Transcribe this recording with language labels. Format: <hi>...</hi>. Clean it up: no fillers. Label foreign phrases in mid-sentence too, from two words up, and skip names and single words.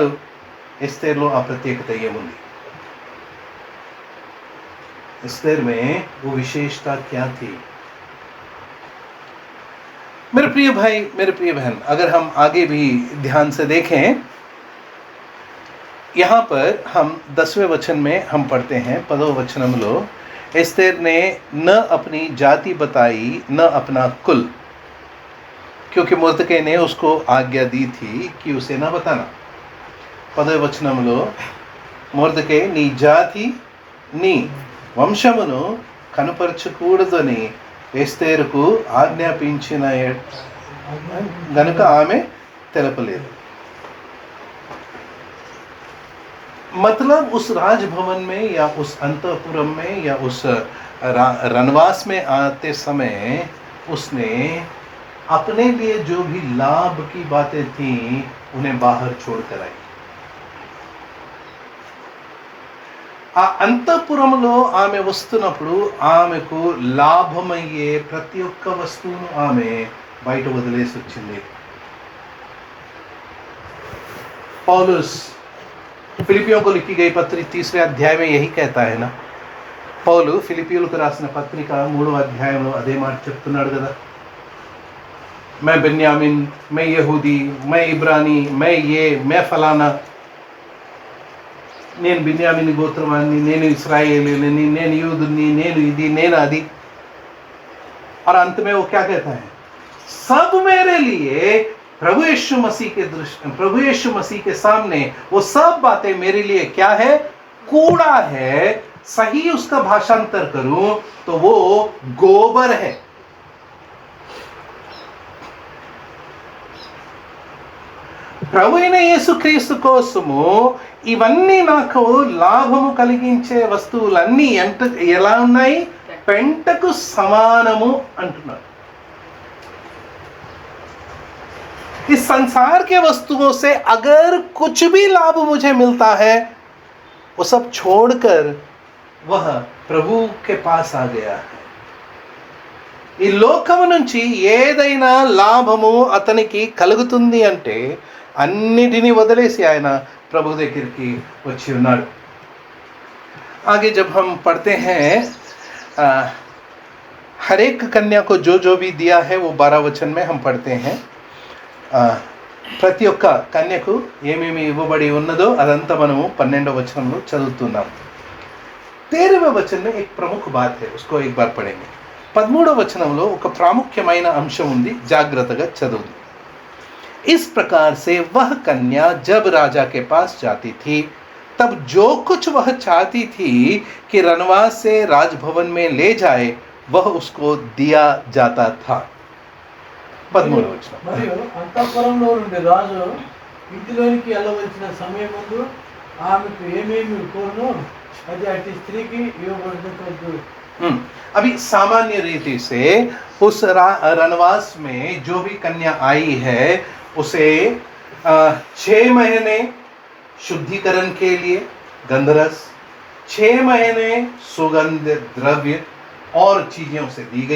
<te>ఎస్తేర్లో ఆ ప్రత్యేకత ఏముంది?</te> <hi>एस्तेर में वो विशेषता क्या थी? मेरे प्रिय भाई, मेरे प्रिय बहन, अगर हम आगे भी ध्यान से देखें, यहाँ पर हम 10वें वचन में हम पढ़ते हैं, 10वें वचनंलो एस्तेर ने न अपनी जाति बताई न अपना कुल, क्योंकि मुर्दकै ने उसको आज्ञा दी थी कि उसे न बताना.</hi> <te>10వ వచనంలో మొర్దెకై నీ జాతి నీ వంశమును కనుపరచకూడదని ఎస్తేరుకు ఆజ్ఞాపించిన గనుక ఆమె తెలపలేదు.</te> <hi>मतलब उस राजभवन में या उस अंतःपुरम में या उस रनवास में आते समय उसने अपने लिए जो भी लाभ की बातें थी उन्हें बाहर छोड़कर आई.</hi> <te>ఆ అంతఃపురంలో ఆమె వస్తున్నప్పుడు ఆమెకు లాభమయ్యే ప్రతి ఒక్క వస్తువును ఆమె బయట వదిలేసి వచ్చింది.</te> <hi>पौलुस फिलिपियों को लिखी गई पत्री 3 अध्याय में यही कहता है ना.</hi> <te>పౌలు ఫిలిపియులకు రాసిన పత్రిక 3వ అధ్యాయంలో అదే మాట చెప్తున్నాడు కదా.</te> <hi>मैं बेन्यामिन, मैं यहूदी, मैं इब्रानी, मैं ये, मैं फलाना,</hi> <te>నేను బిన్యామిని గోత్రవాన్ని, నేను ఇస్రాయేలీని, నేను యూదుని, నేను ఇది, నేను అది.</te> <hi>और अंत में वो क्या कहता है? सब मेरे लिए प्रभु यीशु मसीह के दृष्टि, प्रभु यीशु मसीह के सामने वो सब बातें मेरे लिए क्या है? कूड़ा है. सही उसका भाषांतर करूं तो वो गोबर है.</hi> <te>ప్రభు అయిన యేసుక్రీస్తు కోసము ఇవన్నీ నాకు లాభము కలిగించే వస్తువులన్నీ ఎలా ఉన్నాయి? పెంటకు సమానము అంటున్నాడు.</te> <hi>इस संसार के वस्तुओं से अगर कुछ भी लाभ मुझे मिलता है वो सब छोड़कर वह प्रभु के पास आ गया है.</hi> <te>ఈ లోకము నుంచి ఏదైనా లాభము అతనికి కలుగుతుంది అంటే అన్నిటినీ వదిలేసి ఆయన ప్రభు దగ్గరికి వచ్చి ఉన్నాడు.</te> <hi>आगे जब हम पढ़ते हैं हर एक कन्या को जो जो भी दिया है वो 12 वचन में हम पढ़ते हैं.</hi> <te>ప్రతి ఒక్క కన్యకు ఏమేమి ఇవ్వబడి ఉన్నదో అదంతా మనము 12వ వచనంలో చదువుతున్నాం.</te> <hi>13वें वचन में एक प्रमुख बात है, उसको एक बार पढ़ेंगे.</hi> <te>13వ వచనంలో ఒక ప్రాముఖ్యమైన అంశం ఉంది, జాగ్రత్తగా చదువు.</te> <hi>इस प्रकार से वह कन्या जब राजा के पास जाती थी तब जो कुछ वह चाहती थी कि रनवास से राजभवन में ले जाए वह उसको दिया जाता था.</hi> <te>13వ వచనం. మరియు అంతఃపురంలో నుండి రాజు ఇంటిలోనికి వెళ్ళవలసిన సమయం ముందు ఆమెకు ఏమేమి కోరును అది అట్టి స్త్రీకి ఇవ్వబడుతుంది.</te> <hi>अभी सामान्य रीति से उस रनवास में जो भी कन्या आई है उसे 6 महीने शुद्धिकरण के लिए गंधरस, 6 महीने सुगंध द्रव्य और चीजें उसे दी गई.</hi>